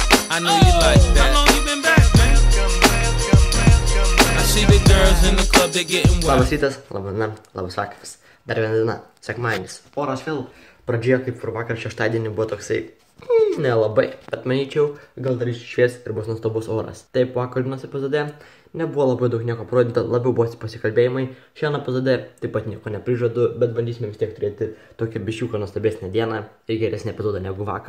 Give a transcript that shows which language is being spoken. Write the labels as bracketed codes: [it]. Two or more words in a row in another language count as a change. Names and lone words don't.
[en] I know you like that. How long you been back, man? I see the girls in the club, they getting wild. [lt] Labas rytas, labas diena, labas vakaras. Dar viena diena, sekmadienis. Oras vėl pradžioje kaip ir vakar šeštadienį buvo toksai nelabai, bet manyčiau, gal dar iššvies ir bus nuostabus oras. Taip, vakar dienos epizode nebuvo labai daug nieko parodinta, labiau buvo pasikalbėjimai. Šiandien epizode taip pat nieko neprižadu, bet bandysime vis tiek turėti tokią biščiuką nuostabesnę dieną ir geresnį epizodą negu vakar.